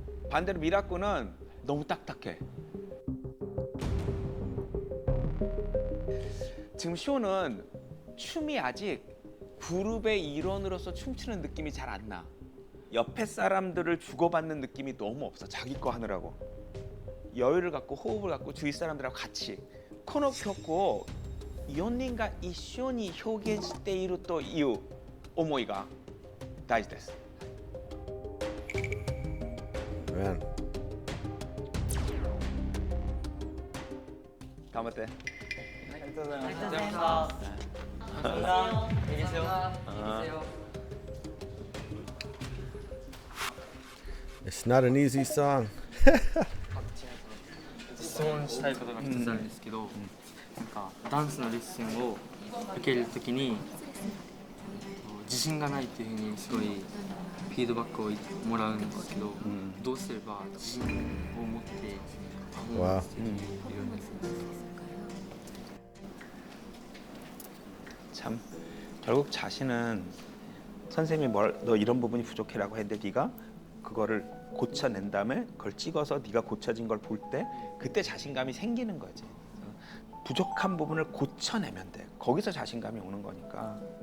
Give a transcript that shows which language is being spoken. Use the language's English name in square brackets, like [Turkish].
[Korean] 반대로 미라코는 너무 딱딱해. 지금 쇼는 춤이 아직 그룹의 일원으로서 춤추는 느낌이 잘 안 나. 옆에 사람들을 주고받는 느낌이 너무 없어. 자기 거 하느라고. 여유를 갖고 호흡을 갖고 주위 사람들하고 같이 [Japanese] この曲を4人が一緒に表現しているという思いが大事です。 [English] Man. [Japanese] 頑張って。ありがとうございました。 [Korean] 감사합니다. 여보세요. [English] It's not an easy song. [Japanese] 質問したいことが一つあるんですけど、なんかダンスのレッスンを受けるときに自信がないっていうふうにすごいフィードバックをもらうんですけど、どうすれば自信を持ってパフォーマンスできるようにするんですか？ [Korean] 참 결국 자신은 선생님이 너 이런 부분이 부족해라고 했는데 네가 그거를 고쳐낸 다음에 그걸 찍어서 네가 고쳐진 걸 볼 때 그때 자신감이 생기는 거지. 부족한 부분을 고쳐내면 돼. 거기서 자신감이 오는 거니까.